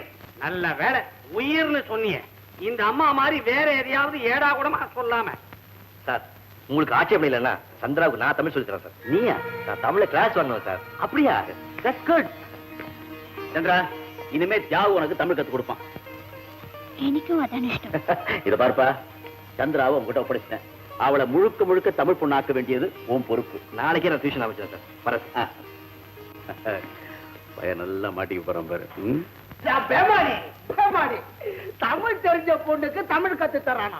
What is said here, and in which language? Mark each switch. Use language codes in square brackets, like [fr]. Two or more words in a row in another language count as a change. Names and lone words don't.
[ta] நல்ல வேலை உயிர்னு சொன்னீங்க. இந்த அம்மா மாதிரி வேற எதையாவது ஏடா கூடமா சொல்லாம. சார் உங்களுக்கு ஆட்சேபம் இல்லைன்னா சந்திராவுக்கு நான் தமிழ் சொல்லி தரேன் சார். நீயா? நான் தமிழ கிளாஸ் வரணும் சார். அப்படியா? [en] that's good. [ta] சந்திரா இனிமே தியாகு உனக்கு தமிழ் கத்து கொடுப்பான். [ml] എനിക്കും അതാണ് ഇഷ്ടം. [ta] இத பார்ப்பா, சந்திராவை உங்ககிட்ட ஒப்படைச்சிட்டேன். அவளை முழுக்க முழுக்க தமிழ் பொண்ணாக்க வேண்டியது உன் பொறுப்பு. நாளைக்கே நான் டியூஷன் ஆரம்பிச்சேன் சார். வரேன். பையன் நல்லா மாட்டிக்கு போறான் பாரு. தமிழ் தெரிஞ்ச பொண்ணுக்கு தமிழ் கத்து தரானா?